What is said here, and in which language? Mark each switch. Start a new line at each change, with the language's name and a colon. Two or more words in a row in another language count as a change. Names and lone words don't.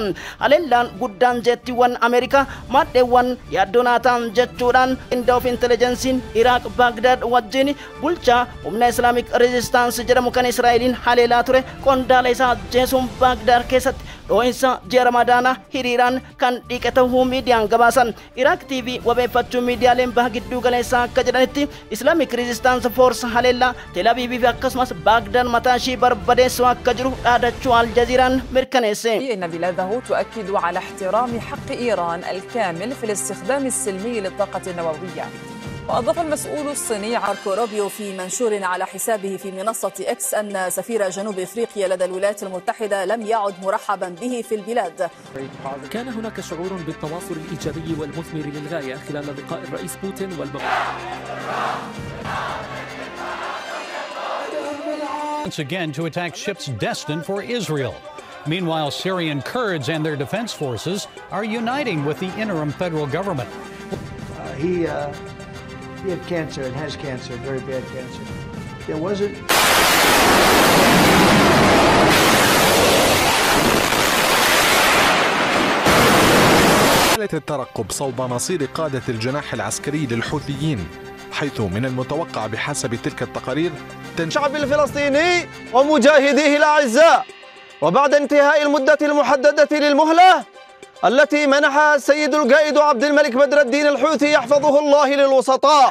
Oromo: Haleellaan guddaan jettiiwwan Ameerikaa maadheewwan yaaddonaataan jechuudhaan
English: Inda of Intelligencein
Oromo: Iraaq Baagdaad wajjin bulchaa humna
English: Islamic Resistance
Oromo: jedhamu kan Israa'eliin haleelaa ture qondaala isaa jeesuun Baagdaad keessatti dhoo'insa ji'a Ramadaanaa hiriiraan kan dhiiqe ta'uu miidiyaan gabaasan. Iraaq TV wabeeffachuu miidiyaaleen baha gidduu galeessaa akka jedhanitti
English: Islamic Resistance Force
Oromo: haleellaa Tel Aviv fi akkasumas Baagdaad mataa ishii barbadeessuu akka jiru dhaadachuu Aljaziiraan mirkaneesse.
Arabic: إن بلاده تؤكد على احترام حق إيران الكامل في الاستخدام السلمي للطاقة النووية. وأضاف المسؤول الصيني ماركو روبيو في منشور على حسابه في منصة إكس أن سفير جنوب إفريقيا لدى الولايات المتحدة لم يعد مرحبا به في البلاد. كان هناك شعور بالتواصل الإيجابي والمثمر للغاية خلال لقاء الرئيس بوتين
English: once again to attack ships destined for Israel. Meanwhile, Syrian Kurds and their defense forces are uniting with the interim federal government. He had cancer and has cancer, very bad cancer. There wasn't.
Arabic: الترقب صوب مصير قادة الجناح العسكري للحوثيين، حيث من المتوقع بحسب تلك التقارير الشعب الفلسطيني ومجاهديه الأعزاء وبعد انتهاء المدة المحددة للمهلة التي منحها السيد القائد عبد الملك بدر الدين الحوثي يحفظه الله للوسطاء.